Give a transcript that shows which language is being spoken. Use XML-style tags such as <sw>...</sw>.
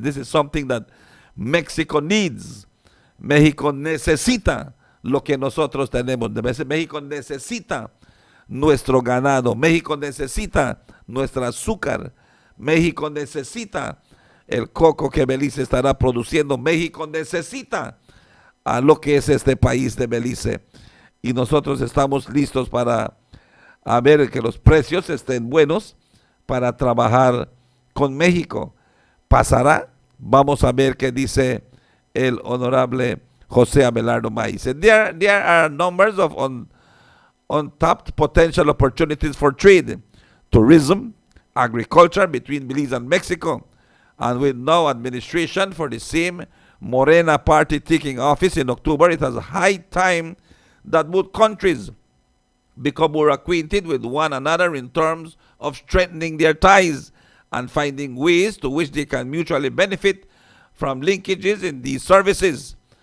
<en>This is something that Mexico needs.</en> <es>México necesita lo que nosotros tenemos. México necesita nuestro ganado. México necesita nuestro azúcar. México necesita el coco que Belice estará produciendo. México necesita a lo que es este país de Belice. Y nosotros estamos listos para ver que los precios estén buenos para trabajar con México. ¿Pasará? Vamos a ver qué dice el honorable José Abelardo Maiz.</es> <en>There are numbers of untapped potential opportunities for trade, tourism, agriculture between Belize and Mexico. And with no administration for the same Morena party taking office in October, it has high time that both countries become more acquainted with one another in terms of strengthening their ties and finding ways to which they can mutually benefit from linkages in these services.</en>